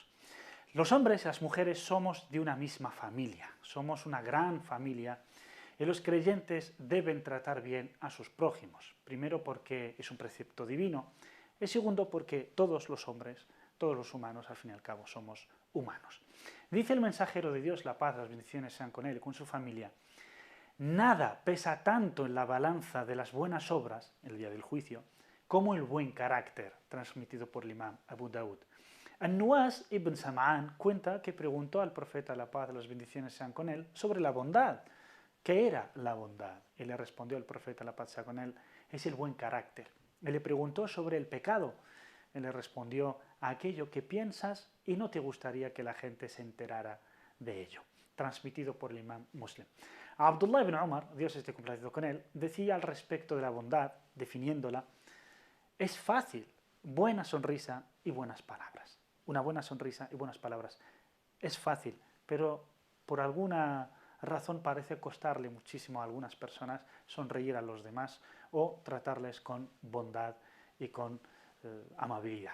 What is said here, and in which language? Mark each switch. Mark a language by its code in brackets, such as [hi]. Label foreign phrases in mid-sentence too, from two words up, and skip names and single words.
[es] Los hombres y las mujeres somos de una misma familia, somos una gran familia y los creyentes deben tratar bien a sus prójimos, primero porque es un precepto divino y segundo porque todos los hombres, todos los humanos al fin y al cabo somos humanos. Dice el mensajero de Dios, la paz, las bendiciones sean con él y con su familia: nada pesa tanto en la balanza de las buenas obras, el día del juicio, como el buen carácter, transmitido por el imam Abu Daud. An-Nuwas ibn Sam'an cuenta que preguntó al profeta, la paz, las bendiciones sean con él, sobre la bondad. ¿Qué era la bondad? Y le respondió el profeta, la paz sea con él, es el buen carácter. Él le preguntó sobre el pecado. Él le respondió: a aquello que piensas y no te gustaría que la gente se enterara de ello. Transmitido por el imam Muslim. Abdullah ibn Umar, Dios esté complacido con él, decía al respecto de la bondad, definiéndola: es fácil, buena sonrisa y buenas palabras. Una buena sonrisa y buenas palabras. Es fácil, pero por alguna razón parece costarle muchísimo a algunas personas sonreír a los demás o tratarles con bondad y con amabilidad.